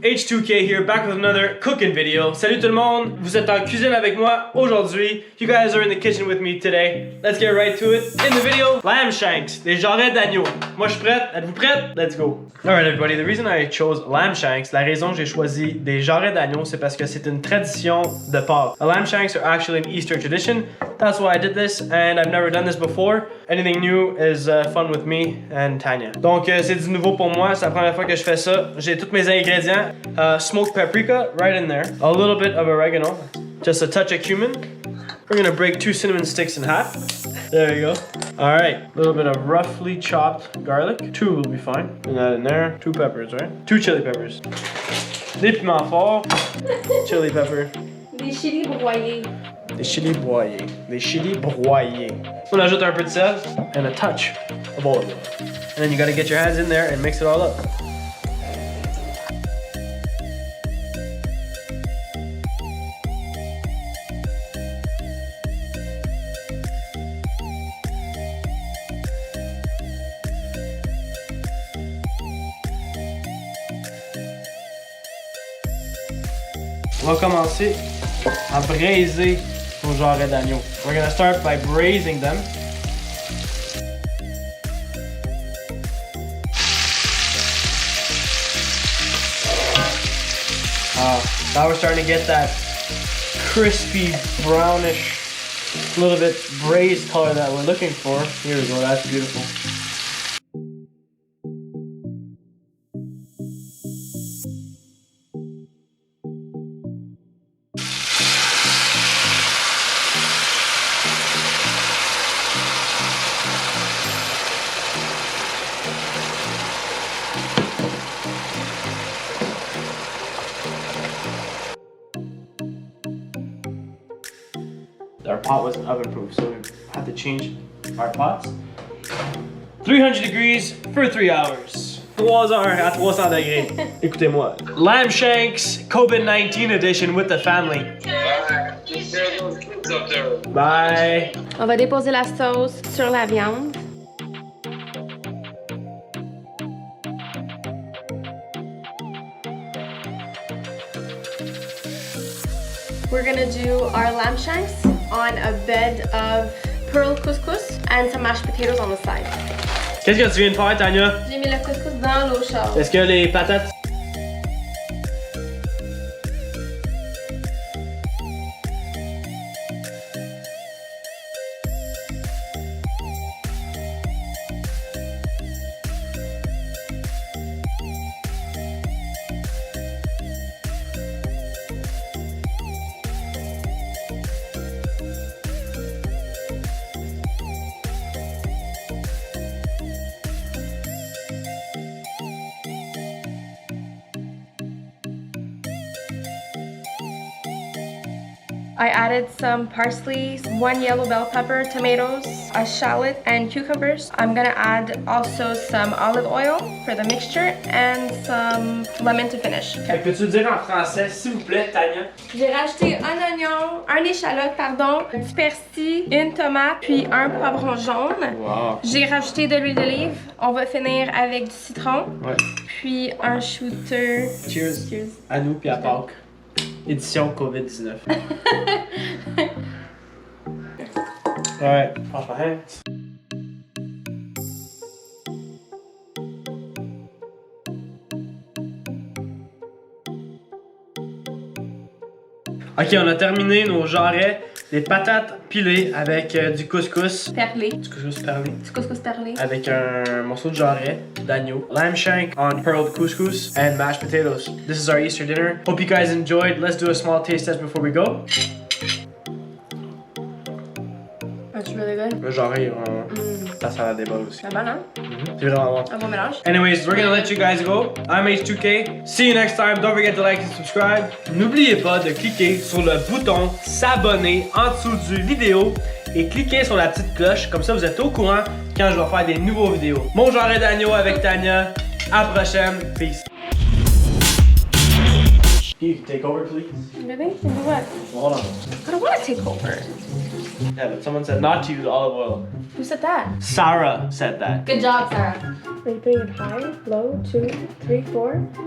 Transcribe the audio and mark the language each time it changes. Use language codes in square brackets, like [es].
[en] H2K here, back with another cooking video. [fr] Salut tout le monde, vous êtes en cuisine avec moi aujourd'hui. [en] You guys are in the kitchen with me today. Let's get right to it. In the video, lamb shanks, [fr] des jarrets d'agneau. Moi je suis prête, êtes-vous prête? [en] Let's go. Alright everybody, the reason I chose lamb shanks, [fr] la raison que j'ai choisi des jarrets d'agneau, c'est parce que c'est une tradition de Pâques. [en] Lamb shanks are actually an Easter tradition. That's why I did this, and I've never done this before. Anything new is fun with me and Tanya. [fr] Donc c'est du nouveau pour moi, c'est la première fois que je fais ça. J'ai tous mes ingrédients. [en] Smoked paprika right in there. A little bit of oregano. Just a touch of cumin. We're gonna break 2 cinnamon sticks in half. There you go. Alright, a little bit of roughly chopped garlic. 2 will be fine. Put that in there. 2 peppers, right? 2 chili peppers. [fr] Des piments forts. [en] Chili pepper. [fr] Des chilis broyés. Des chilis broyés. Des chilis broyés. On ajoute un peu de sel [en] and a touch of olive oil. And then you gotta get your hands in there and mix it all up. [fr] On va commencer à braiser nos jarrets d'agneau. [en] We're gonna start by braising them. Now we're starting to get that crispy, brownish, little bit braised color that we're looking for. Here we go, that's beautiful. Our pot wasn't oven proof, so we had to change our pots. 300 degrees for 3 hours. [fr] 3 heures à 300 degrés. Écoutez-moi. [en] Lamb shanks, COVID-19 edition with the family. Bye. [fr] On va déposer la sauce sur la viande. [en] We're gonna do our lamb shanks on a bed of pearl couscous and some mashed potatoes on the side. [fr] Qu'est-ce que tu viens de faire, Tanya? J'ai mis le couscous dans l'eau chaude. Est-ce que les patates... [en] I added some parsley, 1 yellow bell pepper, tomatoes, a shallot, and cucumbers. I'm gonna add also some olive oil for the mixture and some lemon to finish. Okay. [fr] Peux-tu dire en français, s'il vous plaît, Tanya? J'ai rajouté un oignon, un échalote, pardon, du persil, une tomate, puis un poivron jaune. Wow. J'ai rajouté de l'huile d'olive. On va finir avec du citron. Ouais. Puis un shooter. [en] Cheers. Cheers. [fr] À nous puis à Pâques. Édition COVID-19. [en] Alright, wash my hands. [fr] Ok, on a terminé nos jarrets, des patates pilées avec du couscous. Perlé. Du couscous perlé. Du couscous perlé. Avec un morceau de jarret d'agneau. [en] Lamb shank on pearled couscous and mashed potatoes. This is our Easter dinner. Hope you guys enjoyed. Let's do a small taste test before we go. It's really good. [fr] Le jarret est vraiment... La salade est bonne aussi. C'est bon, hein? C'est vraiment bon. Un bon mélange. [en] Anyways, we're gonna let you guys go. I'm H2K. See you next time. Don't forget to like and subscribe. [fr] N'oubliez pas de cliquer sur le bouton s'abonner en dessous du vidéo et cliquez sur la petite cloche. Comme ça, vous êtes au courant quand je vais faire des nouveaux vidéos. Mon jarret d'agneau avec Tanya. À la prochaine. Peace. [en] You can take over, please. Really? And do what? Well, hold on. I don't want to take over. Yeah, but someone said not to use olive oil. Who said that? Sarah said that. Good job, Sarah. Are you putting it high, low, 2, 3, 4?